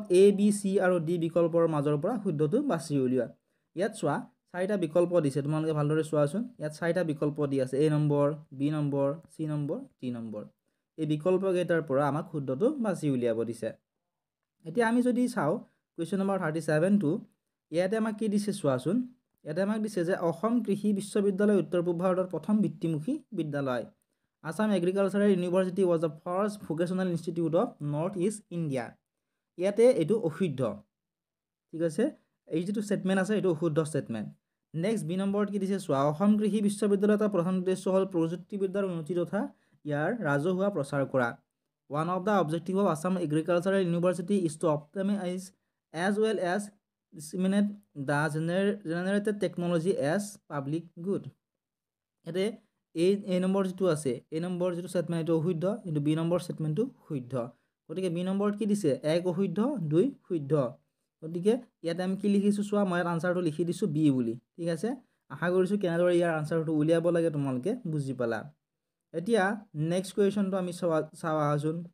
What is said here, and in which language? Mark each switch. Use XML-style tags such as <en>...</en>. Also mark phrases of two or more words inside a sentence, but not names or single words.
<as>এ বি চি আৰু ডি বিকল্পৰ মাজৰ পৰা শুদ্ধটো বাছি উলিওৱা ইয়াত চোৱা চাৰিটা বিকল্প দিছে তোমালোকে ভালদৰে চোৱাচোন ইয়াত চাৰিটা বিকল্প দি আছে এ নম্বৰ বি নম্বৰ চি নম্বৰ ডি নম্বৰ এই বিকল্পকেইটাৰ পৰা আমাক শুদ্ধটো বাছি উলিয়াব দিছে এতিয়া আমি যদি চাওঁ কুৱেশ্যন নম্বৰ 37টো ইয়াতে আমাক কি দিছে চোৱাচোন ইয়াতে আমাক দিছে যে অসম কৃষি বিশ্ববিদ্যালয় উত্তৰ পূব ভাৰতৰ প্ৰথম বৃত্তিমুখী বিদ্যালয়</as> <en>Assam Agricultural University was the first vocational institute of North East India.</en> <as>ইয়াতে এইটো অশুদ্ধ ঠিক আছে এই যেটো স্টেটমেন্ট আছে এইটো অশুদ্ধ স্টেটমেন্ট নেক্সট বি নম্বৰত কি দিছে চোৱা অসম কৃষি বিশ্ববিদ্যালয়ৰ প্ৰধান উদ্দেশ্য হ'ল প্ৰযুক্তিবিদ্যাৰ উন্নতি তথা ইয়াৰ ৰাজহুৱা প্ৰচাৰ কৰা</as> <en>One of the objectives of Assam Agricultural University is to optimize as well as disseminate the generated technology as public good.</en> <as>এতে এই নম্বৰ যেটো আছে এই নম্বৰ যেটো স্টেটমেন্ট এটো অশুদ্ধ কিন্তু বি নম্বৰ স্টেটমেন্টটো শুদ্ধ গতিকে বি নম্বৰত কি দিছে এক অশুদ্ধ দুই শুদ্ধ গতিকে ইয়াত আমি কি লিখিছো চোৱা মই আনসাৰটো লিখি দিছো বি বুলি ঠিক আছে আশা কৰিছো কেনেদৰে ইয়াৰ আনসাৰটো উলিয়াব লাগে তোমালোকে বুজি পালা এতিয়া</as> <en>next question</en> <as>আমি চাওঁ আহাজুন</as>